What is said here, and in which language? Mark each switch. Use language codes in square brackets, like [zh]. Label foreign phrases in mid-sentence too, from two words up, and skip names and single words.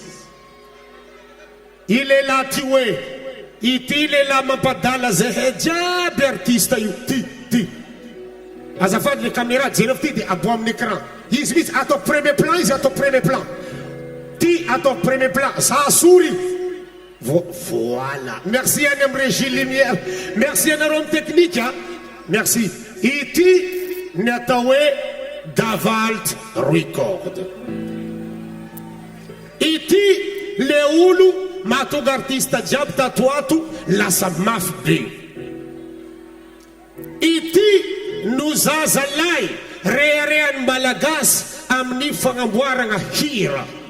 [mg] i lehilahy ty hoe ity lehilahy mampadala zay jiaby artiste io ty azafady le caméra jereo ty de abo amin'ny écran izy mihitsy ataoko [fr] premier plan [mg] izy ataoko [fr] premier plan [mg] ty ataoko [fr] premier plan [mg] za sory [fr] voilà merci [mg] any amin'ny [fr] régie lumière [mg] merci anareo amin'ny technique merci ity ny atao hoe Davalt Record ity le olo mahatonga artiste jiaby tato ato lasa mafy be ity no zaza lay reharehan'ny malagasy amin'ny fagnamboarana hira